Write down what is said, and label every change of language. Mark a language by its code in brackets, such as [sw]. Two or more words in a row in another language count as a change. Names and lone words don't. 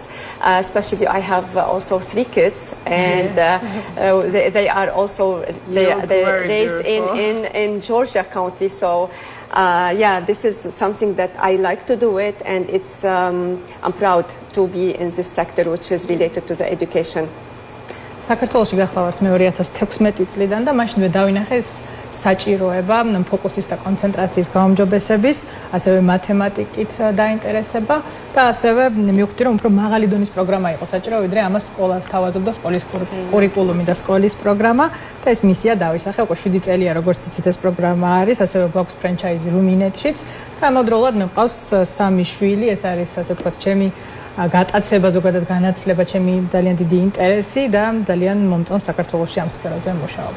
[en] Especially, I have also 3 kids, and they are also they're raised in Georgia County. So, yeah, this is something that I like to do it, and it's I'm proud to be in this sector, which is related to the education. [ka] საქართველოში გახლავართ მე 2016 წლიდან და მაშინვე დავინახე საჭიროება ფოკუსის და კონცენტრაციის გაუმჯობესების, ასევე მათემატიკით დაინტერესება და ასევე მივხვდი რომ უფრო მაღალი დონის პროგრამა იყო საჭირო, ვიდრე ამას სკოლას თავაზობდა სკოლის კურიკულუმი და სკოლის პროგრამა და ეს მისია დავისახე, უკვე 7 წელია როგორც იცით ეს პროგრამა არის, ასევე გვაქვს ფრენჩაიზი რუმინეთშიც და ამავდროულად მე მყავს 3 შვილი, ეს არის ასე ვთქვათ ჩემი გატაცება, ზოგადად განათლება, ჩემი ძალიან დიდი ინტერესი და ძალიან მომწონს საქართველოში ამ სფეროზე მუშაობა.